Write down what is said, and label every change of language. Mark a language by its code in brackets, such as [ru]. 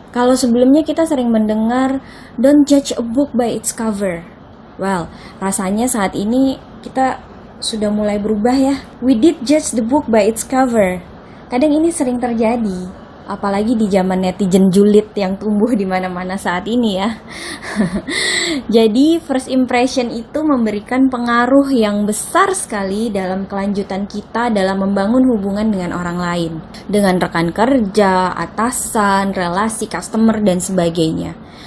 [id] Kalau sebelumnya kita sering mendengar, [en] don't judge a book by its cover. [id] Well, rasanya saat ini kita sudah mulai berubah ya. [en] We did judge the book by its cover. [id] Kadang ini sering terjadi, apalagi di zaman netizen julid yang tumbuh di mana-mana saat ini ya. Jadi first impression itu memberikan pengaruh yang besar sekali dalam kelanjutan kita dalam membangun hubungan dengan orang lain, dengan rekan kerja, atasan, relasi customer dan sebagainya.